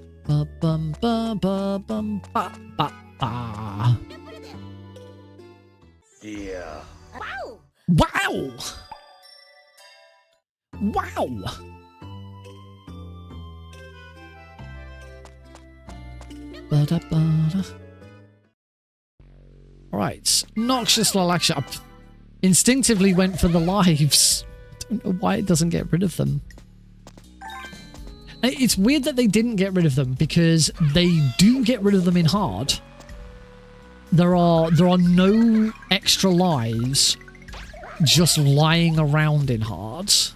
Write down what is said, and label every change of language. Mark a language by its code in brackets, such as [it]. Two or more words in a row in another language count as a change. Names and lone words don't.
[en] ba bum ba ba bum ba ba ba. Yeah. Wow! Wow! Ba-da-ba-da. Right, noxious lilac. I instinctively went for the lives. Don't know why it doesn't get rid of them. It's weird that they didn't get rid of them because they do get rid of them in hard. There are no extra lives just lying around in hard.